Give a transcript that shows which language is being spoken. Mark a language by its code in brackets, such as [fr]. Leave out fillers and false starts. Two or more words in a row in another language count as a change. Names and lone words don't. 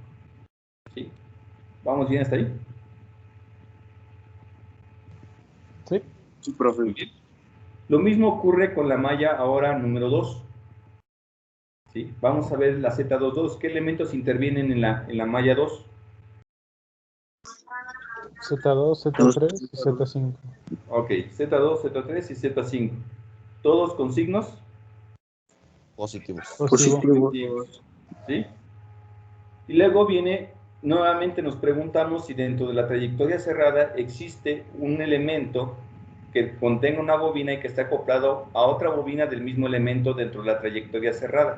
[es] ¿Sí? ¿Vamos bien hasta ahí? Sí. Sí, profe. Muy bien. Lo mismo ocurre con la malla ahora número 2. ¿Sí? Vamos a ver la Z22. ¿Qué elementos intervienen en la malla 2? Z2, Z3 y Z5. Ok, Z2, Z3 y Z5. ¿Todos con signos? Positivos. Positivo. ¿Sí? Y luego viene, nuevamente nos preguntamos si dentro de la trayectoria cerrada existe un elemento que contenga una bobina y que está acoplado a otra bobina del mismo elemento dentro de la trayectoria cerrada.